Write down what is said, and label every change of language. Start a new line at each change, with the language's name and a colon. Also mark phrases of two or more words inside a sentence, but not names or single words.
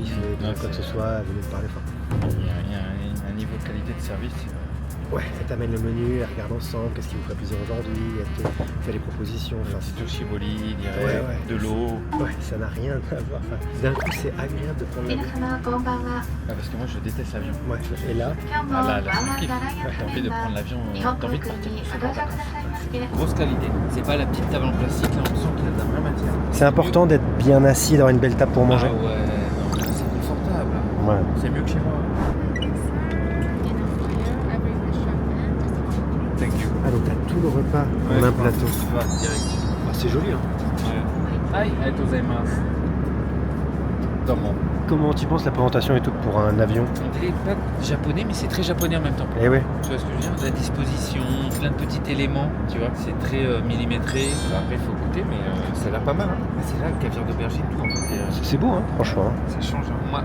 French: Si vous avez besoin de quoi que ce soit, venez me parler. Enfin, Il y a un niveau de qualité de service. ouais, elle t'amène le menu, elle regarde ensemble, qu'est-ce qui vous ferait plaisir aujourd'hui, elle te fait des propositions. Enfin, C'est tout chiboli, Ouais, ouais. de l'eau. ouais, ça n'a rien à voir. Enfin, d'un coup, c'est agréable de prendre l'avion.
Japanese: 皆様こんばんは。
French: Ah, parce que moi je déteste l'avion. Ouais, et là,
Japanese: 今日も
French: Ah
Japanese: ワ
French: là,
Japanese: ン
French: là,
Japanese: ワ
French: je
Japanese: ン
French: kiffe.
Japanese: ダライア
French: J'ai envie de prendre l'avion,
Japanese: 日本
French: t'as
Japanese: 航
French: envie de
Japanese: 空
French: partir.
Japanese: にご乗車くださいまして
French: Grosse qualité. C'est pas la petite table en plastique, là on sent qu'il y a de la vraie matière. c'est important d'être bien assis, d'avoir une belle table pour manger. Ah ouais, non, là, c'est confortable. Ouais. C'est mieux que chez moi.
English: Thank you.
French: Ah, donc t'as tout le repas en un plateau. Va, direct. Ah, c'est joli, hein. Ouais. Aïe,
Japanese: ありがとうございます。どうも.
French: Comment tu penses la présentation et tout pour un avion? On dirait pas japonais, mais c'est très japonais en même temps. Eh ouais. Tu vois ce que je veux dire? La disposition, plein de petits éléments, tu vois. C'est très millimétré. Bah, après, il faut goûter, mais ça a l'air pas mal. Hein. Ah, c'est là le caviar d'aubergine, tout en fait. C'est beau, hein, franchement. Ça change. Hein.